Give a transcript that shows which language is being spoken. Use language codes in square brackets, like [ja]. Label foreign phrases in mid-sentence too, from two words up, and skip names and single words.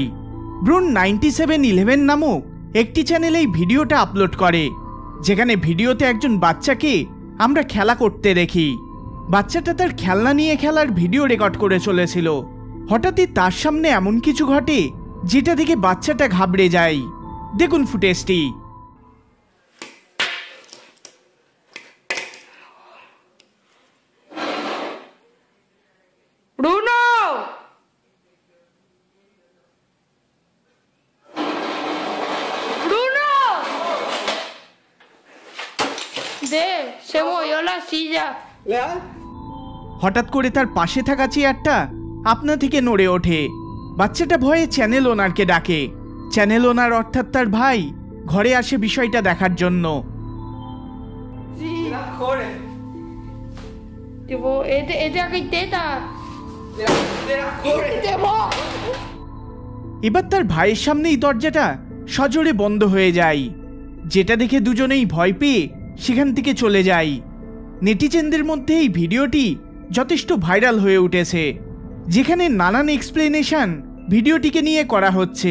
[bn] ব্রুন 9711 নামক একটি চ্যানেল এই ভিডিওটা আপলোড করে, যেখানে ভিডিওতে একজন বাচ্চাকে আমরা খেলা করতে দেখি। বাচ্চাটা তার খেলনা নিয়ে খেলার ভিডিও রেকর্ড করে চলেছিল। হঠাৎই তার সামনে এমন কিছু ঘটে যেটা দেখে বাচ্চাটা ঘাবড়ে যায়। দেখুন ফুটেজটি। [es] Bruno! Bruno! Se movió la silla. [bn] হঠাৎ করে তার পাশে থাকা চেয়ারটা আপনা থেকে নড়ে ওঠে। বাচ্চাটা ভয়ে [en] channel owner [bn] ডাকে। [en] channel owner [bn] অর্থাৎ তার ভাই ঘরে আসে বিষয়টা দেখার জন্য। Tipo, este aquí teta. এবার তার ভাইয়ের সামনেই দরজাটা সজোরে বন্ধ হয়ে যায়, যেটা দেখে দুজনেই ভয় পেয়ে সেখান থেকে চলে যায়। নেটিজেনদের মধ্যে এই ভিডিওটি যথেষ্ট ভাইরাল হয়ে উঠেছে, যেখানে নানান এক্সপ্লেনেশন ভিডিওটিকে নিয়ে করা হচ্ছে।